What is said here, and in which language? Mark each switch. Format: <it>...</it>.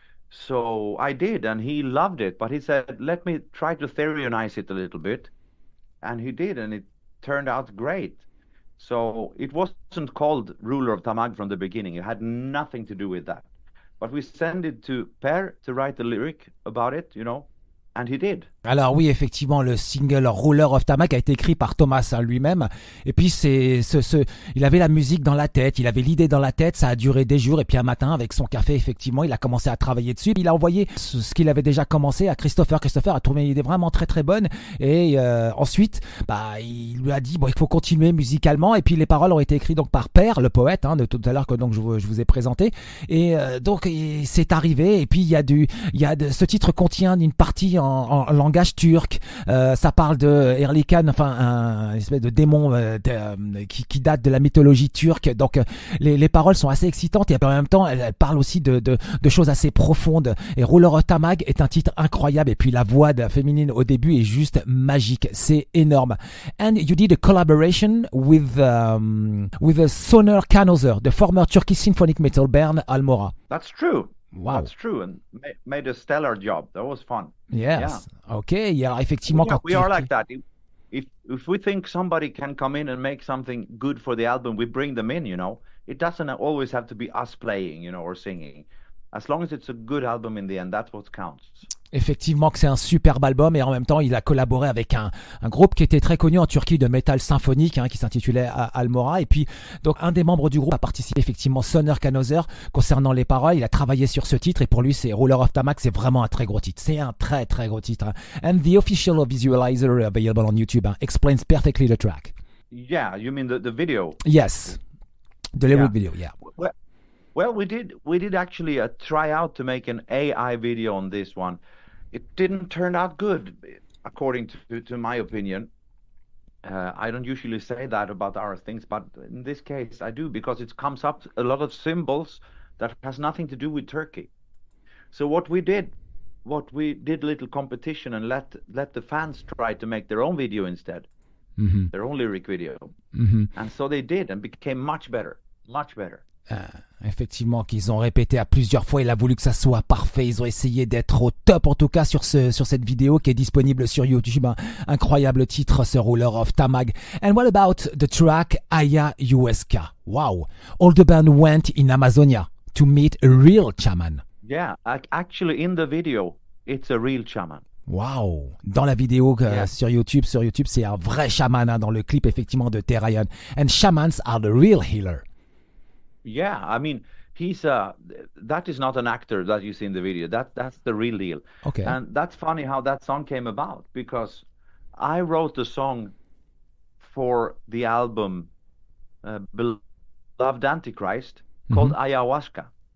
<en>So I did, and he loved it, but he said, let me try to Therionize it a little bit. And he did, and it turned out great. So it wasn't called Ruler of Tamag from the beginning. It had nothing to do with that. But we sent it to Per to write the lyric about it, you know, and he did.</en> <fr>Alors oui, effectivement, le single Ruler of Tamag a été écrit par Thomas lui-même. Et puis il avait la musique dans la tête, il avait l'idée dans la tête, ça a duré des jours. Et puis un matin, avec son café, effectivement, il a commencé à travailler dessus. Il a envoyé ce qu'il avait déjà commencé à Christofer. Christofer a trouvé une idée vraiment très très bonne. Et ensuite, il lui a dit il faut continuer musicalement. Et puis les paroles ont été écrites donc par Per, le poète, de tout à l'heure que donc je vous ai présenté. Et donc c'est arrivé. Et puis ce titre contient une partie en langage turc, ça parle de Erlikan, un espèce de démon qui date de la mythologie turque. Donc les paroles sont assez excitantes et en même temps elles parlent aussi de choses assez profondes. Et Ruler of Tamag est un titre incroyable et puis la voix féminine au début est juste magique, c'est énorme.</fr> <en>And you did a collaboration with Soner Kanozer, the former Turkish symphonic metal band Almora. That's true. Wow. That's true, and made a stellar job. That was fun. Yes. Yeah. Okay.</en> <fr>Alors effectivement,</fr> <en>we are like that. If we think somebody can come in and make something good for the album, we bring them in. It doesn't always have to be us playing, or singing. As long as it's a good album in the end, that's what counts.</en> <fr>Effectivement que c'est un superbe album et en même temps il a collaboré avec un groupe qui était très connu en Turquie de métal symphonique qui s'intitulait Almora. Et puis donc un des membres du groupe a participé effectivement, Soner Kanozer, concernant les paroles. Il a travaillé sur ce titre et pour lui c'est Ruler of Tamag, c'est vraiment un très gros titre, c'est un très très gros titre.</fr> <en>And the official visualizer available on YouTube explains perfectly the track. Yeah, you mean the video? Yes, the lyric video. Yeah. Well, we did actually try out to make an AI video on this one. It didn't turn out good, according to my opinion. I don't usually say that about our things, but in this case I do, because it comes up a lot of symbols that has nothing to do with Turkey. So what we did a little competition and let the fans try to make their own video instead, their own lyric video. And so they did and became much better.</en> <fr>Effectivement, qu'ils ont répété à plusieurs fois. Il a voulu que ça soit parfait. Ils ont essayé d'être au top, en tout cas, sur cette vidéo qui est disponible sur YouTube. Incroyable titre, ce Ruler of Tamag.</fr> <en>And what about the track Ayahuasca? Wow. All the band went in Amazonia to meet a real shaman. Yeah, actually in the video, it's a real shaman. Wow.</en> <fr>Dans la vidéo sur YouTube, c'est un vrai chaman dans le clip, effectivement, de Therion.</fr> <en>And shamans are the real healer. Yeah, I mean, he's that is not an actor that you see in the video. That's the real deal. Okay. And that's funny how that song came about, because I wrote the song for the album Beloved Antichrist called Ayahuasca.</en>